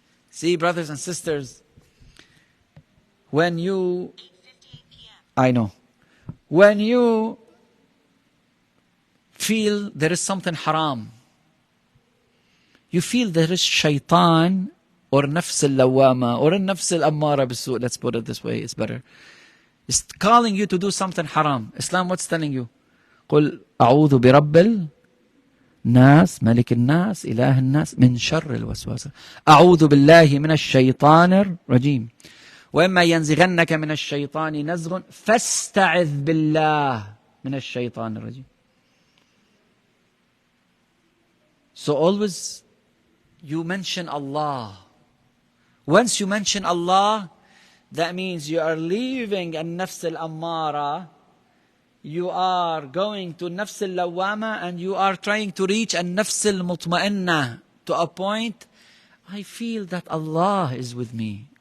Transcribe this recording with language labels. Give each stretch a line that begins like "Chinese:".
English: See, brothers and sisters, when you, I know, when you feel there is something haram, you feel there is shaitan or nafs al-lawama or nafs al-ammara bis-su', let's put it this way, it's better. It's calling you to do something haram. Islam, what's telling you?
Arabic: قل أعوذ برب الناس ملك الناس إله الناس من شر الوسواس أعوذ بالله من الشيطان الرجيم وإما ينزغنك من الشيطان نزغ فاستعذ بالله من الشيطان الرجيم.
English: So always you mention Allah. Once you mention Allah, that means you are leaving an-nafs al-ammara, you are going to nafs al-lawama, and you are trying to reach an-nafs al-mutma'inna, to a point, I feel that Allah is with me.